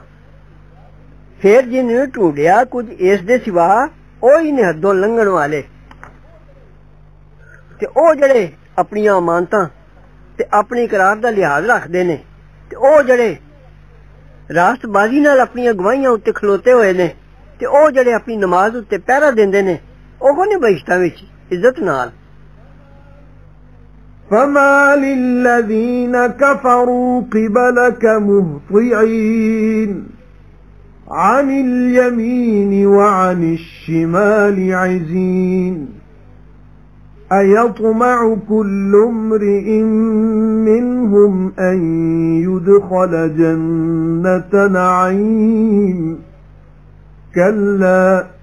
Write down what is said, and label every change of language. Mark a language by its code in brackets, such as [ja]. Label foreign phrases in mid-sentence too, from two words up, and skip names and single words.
[pa] پھر جن ڈھونڈیا کچھ اس دے سوا او ہی نے حدوں لنگھن والے تے او جیہڑے اپنی امانتاں تے اپنی قرار دا لحاظ رکھدے نے تے او جیہڑے راستبازی نال اپنی گواہیاں اتے کھلوتے ہوئے نے تے او جیہڑے اپنی نماز اتے پہرہ دیندے نے اوہ نے بہشتاں وچ عزت نال. [ar] فما للذين كفروا قبلك مهطعين عن اليمين وعن الشمال عزين أيطمع كل امرئ منهم أن يدخل جنة نعيم كلا